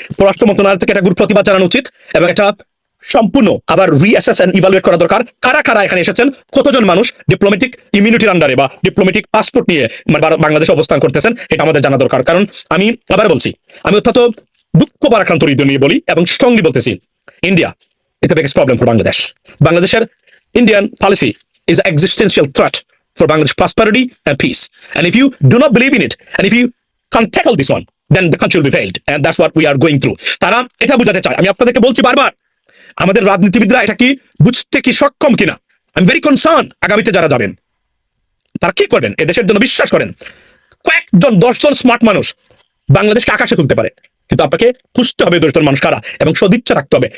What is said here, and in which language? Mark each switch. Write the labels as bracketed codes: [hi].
[bn] পররাষ্ট্র মন্ত্রণালয় থেকে এটা প্রতিবাদ জানানো উচিত এবং এটা সম্পূর্ণ আবার [en] reassess and evaluate [bn] করা দরকার। কারা কারা এখানে এসেছেন, কতজন মানুষ ডিপ্লোম্যাটিক ইমিউনিটির আন্ডারে বা ডিপ্লোম্যাটিক পাসপোর্ট নিয়ে বাংলাদেশে অবস্থান করতেছেন, এটা আমাদের জানা দরকার। কারণ আমি আবার বলছি, আমি অত্যন্ত দুঃখ পারাক্রান্ত হৃদয় নিয়ে বলি এবং স্ট্রংলি বলতেছি, India [en] is the biggest problem for Bangladesh. Bangladesh's Indian policy is an existential threat for Bangladesh prosperity and peace. And if you do not believe in it, and if you can't tackle this one, then the country will be failed. And that's what we are going through. [bn] তারা এটা বুঝাতে চায়। আমি আপনাদেরকে বলছি বারবার, আমাদের রাজনীতিবিদরা এটা কি বুঝতে কি সক্ষম কিনা আমি [en] Very concern. [bn] আগামীতে যারা যাবেন তারা কি করবেন, এদেশের জন্য বিশ্বাস করেন কয়েকজন 10 জন স্মার্ট মানুষ বাংলাদেশকে আকাশে তুলতে পারে, কিন্তু আপনাকে খুঁজতে হবে 10 জন মানুষ কারা এবং সদিচ্ছা রাখতে হবে।